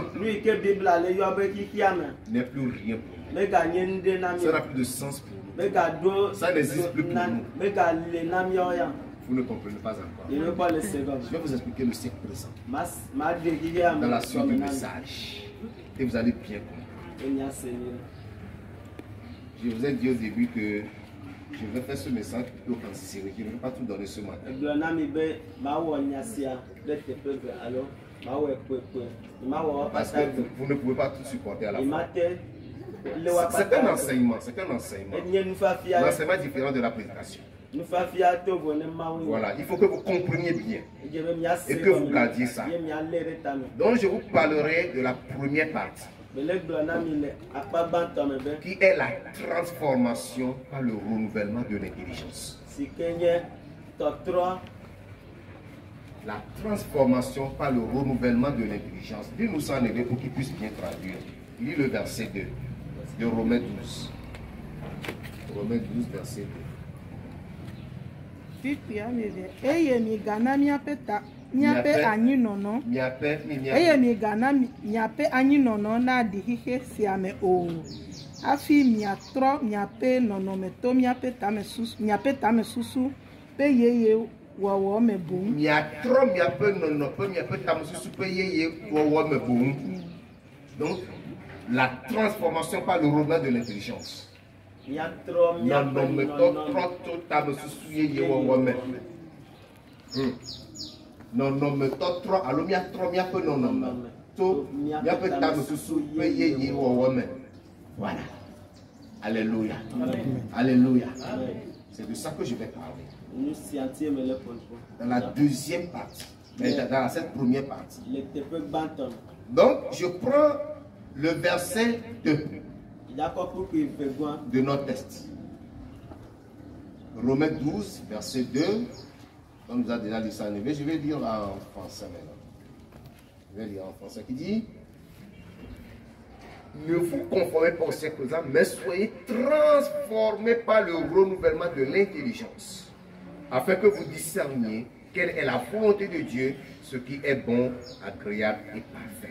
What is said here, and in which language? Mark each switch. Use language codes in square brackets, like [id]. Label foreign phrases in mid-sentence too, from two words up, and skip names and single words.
[ee] Nu yi ke Bibla le yɔ be kikea me. [fr] n'est plus rien pour nous. [ee] Mega nye nuɖe na mi. [fr] Ça n'a plus de sens pour nous. [ee] Mega do. [fr] Ça n'existe plus pour nous. [ee] Mega le na miawo ya. [fr] Vous ne comprenez pas encore. [ee] Ye me kpɔ le se gɔme. [fr] Je vais vous expliquer le siècle présent [ee] Ma de kike ame. [fr] dans la suite du [ee] gɔme na mi. [fr] message. Et vous allez bien comprendre. [ee] Enya se mi. [fr] Je vous ai dit au début que je vais faire ce message plutôt qu'en série. Je ne vais pas tout donner ce matin. [ee] Egblɔ na mi be mawɔ nya sia ɖe teƒe ve alo mawɔe kpekpe. Mawɔ [fr] Parce [ee] pata [fr] que [ee] ve. [fr] vous ne pouvez pas tout supporter à la fois. [ee] Mate le wa [fr] C'est un [ee] pata ve. [fr] enseignement. C'est un enseignement. [ee] Enye nufafia. [fr] L'enseignement est différent de la prédication. [ee] Nufafia to vo ne Mawu. [fr] Voilà. Il faut que vous compreniez bien. [ee] Edze be mia se [fr] Et que vous [ee] gɔme. [fr] gardiez ça. [ee] Ye mia lé ɖe tame. [fr] Donc je vous parlerai de la première partie, [ee] Bele gblɔ na mi le akpa gbãtɔ me be [fr] qui est la transformation par le renouvellement de l'intelligence. [ee] si ke nye tɔtrɔ. [fr] La transformation par le renouvellement de l'intelligence. Dis-nous ça en anglais pour qu'il puisse bien traduire. Lis le verset 2 de Romains 12. Romains 12, verset 2. [ee] Fikui ameve. Eye migana miaƒe anyinɔnɔ. Eye migana miaƒe anyinɔnɔ naɖi xixe sia me o. Hafi miatrɔ miaƒe nɔnɔmetɔ miaƒe tamesusu pe yeye wɔwɔ me boŋ. Miatrɔ miaƒe nɔnɔƒe miaƒe tamesusu ƒe yeye wɔwɔ me boŋ. [fr] Donc, la transformation par le renouvellement de l'intelligence. [ee] Miatrɔ miaƒe Nɔnɔmetɔ nɔnɔ. trɔ to tamesusu yeye wɔwɔ me. Nɔnɔmetɔ trɔ alo miatrɔ miaƒe nɔnɔme to miaƒe tamesusu ƒe yeye wɔwɔ me. [fr] Voilà. Alléluia. Alléluia. C'est de ça que je vais parler. [ee] Nu sia ŋutie me le ƒoƒo. [fr] Dans la deuxième partie, mais dans cette première partie. [ee] Le teƒe gbãtɔ me. [fr] Donc, je prends le verset 2 [ee] Yakɔku kui vegoa. [fr] de notre texte. Romains 12, verset 2. On nous a déjà dit ça en anglais. Je vais lire en français maintenant. Je vais lire en français qui dit: ne vous conformez pas au siècle présent, mais soyez transformés par le renouvellement de l'intelligence, afin que vous discerniez quelle est la volonté de Dieu, ce qui est bon, agréable et parfait.